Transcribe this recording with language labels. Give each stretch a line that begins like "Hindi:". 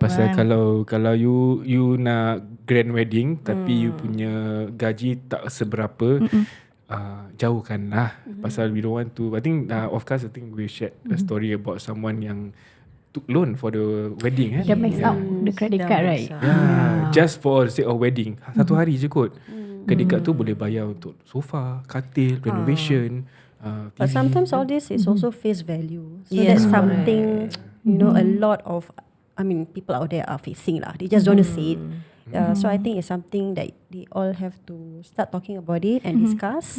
Malay: Pasal kalau you nak
English: grand wedding
Malay: tapi you punya gaji tak seberapa, jauhkanlah. Pasal
English: we don't want to. I think of course I think we shared a story about someone
Malay: yang
English: took loan for the wedding
Malay: kan. Dah
English: max out the credit card, right? Just for the sake of wedding.
Malay: Satu hari je kot. Credit card tu boleh bayar untuk sofa, katil, renovation,
English: But TV. sometimes all this is also face value. So Yes, that's something, a lot of, people out there are facing
Malay: lah.
English: They just don't want to say it. So I think it's something that they all have to start talking about it and discuss.